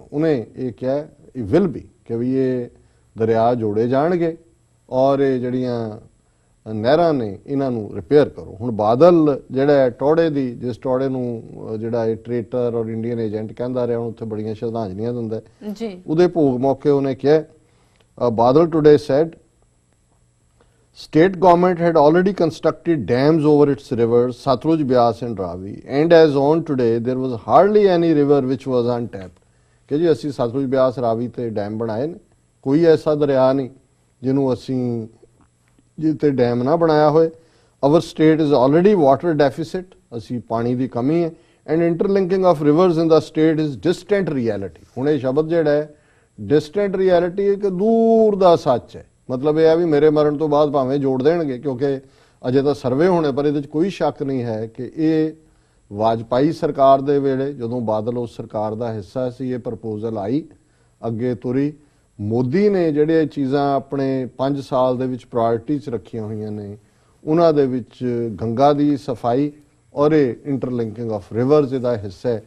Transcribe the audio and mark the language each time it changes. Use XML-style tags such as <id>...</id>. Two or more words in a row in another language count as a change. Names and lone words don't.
<pa>ਉਹਨੇ ਇਹ ਕਿਹਾ ਇਹ</pa> <en>will be</en> <pa>ਕਿ ਵੀ ਇਹ ਦਰਿਆ ਜੋੜੇ ਜਾਣਗੇ ਔਰ ਇਹ ਜਿਹੜੀਆਂ ਨਹਿਰਾਂ ਨੇ ਇਹਨਾਂ ਨੂੰ ਰਿਪੇਅਰ ਕਰੋ। ਹੁਣ ਬਾਦਲ ਜਿਹੜਾ ਟੋੜੇ ਦੀ, ਜਿਸ ਟੋੜੇ ਨੂੰ ਜਿਹੜਾ ਇਹ ਟ੍ਰੇਟਰ ਔਰ</pa> <en>Indian agent</en> <pa>ਕਹਿੰਦਾ ਰਿਹਾ, ਹੁਣ ਉੱਥੇ ਬੜੀਆਂ ਸ਼ਰਧਾਂਜਲੀਆਂ ਦਿੰਦਾ ਜੀ। ਉਹਦੇ ਭੋਗ ਮੌਕੇ ਉਹਨੇ ਕਿਹਾ ਬਾਦਲ</pa> <en>today said state government had already constructed dams over its rivers Satluj, Beas and Ravi, and as on today there was hardly any river which was untapped।</en> <pa>ਕਿ ਜੀ ਅਸੀਂ ਸਤਲੁਜ, ਬਿਆਸ, ਰਾਵੀ ਤੇ ਡੈਮ ਬਣਾਏ ਨੇ, ਕੋਈ ਐਸਾ ਦਰਿਆ ਨਹੀਂ ਜਿਹਨੂੰ ਅਸੀਂ ਜਿੱਤੇ ਡੈਮ ਨਾ ਬਣਾਇਆ ਹੋਏ।</pa> <en>our state is already water deficit,</en> <pa>ਅਸੀਂ ਪਾਣੀ ਦੀ ਕਮੀ ਹੈ,</pa> <en>and interlinking of rivers in the state is distant reality।</en> <pa>ਹੁਣ ਇਹ ਸ਼ਬਦ ਜਿਹੜਾ ਹੈ</pa> <en>distant reality</en> <pa>ਇੱਕ ਦੂਰ ਦਾ ਸੱਚ ਹੈ। ਮਤਲਬ ਇਹ ਹੈ ਵੀ ਮੇਰੇ ਮਰਨ ਤੋਂ ਬਾਅਦ ਭਾਵੇਂ ਜੋੜ ਦੇਣਗੇ, ਕਿਉਂਕਿ ਅਜੇ ਤਾਂ ਸਰਵੇ ਹੋਣੇ, ਪਰ ਇਹਦੇ 'ਚ ਕੋਈ ਸ਼ੱਕ ਨਹੀਂ ਹੈ ਕਿ ਇਹ ਵਾਜਪਾਈ ਸਰਕਾਰ ਦੇ ਵੇਲੇ ਜਦੋਂ ਬਾਦਲ ਉਸ ਸਰਕਾਰ ਦਾ ਹਿੱਸਾ ਸੀ, ਇਹ ਪ੍ਰਪੋਜ਼ਲ ਆਈ, ਅੱਗੇ ਤੁਰੀ। ਮੋਦੀ ਨੇ ਜਿਹੜੇ ਚੀਜ਼ਾਂ ਆਪਣੇ 5 ਸਾਲ ਦੇ ਵਿੱਚ ਪ੍ਰਾਇੋਰਟੀ 'ਚ ਰੱਖੀਆਂ ਹੋਈਆਂ ਨੇ, ਉਹਨਾਂ ਦੇ ਵਿੱਚ ਗੰਗਾ ਦੀ ਸਫਾਈ ਔਰ ਇਹ</pa> <en>interlinking of rivers</en> <pa>ਇਹਦਾ ਹਿੱਸਾ ਹੈ।</pa>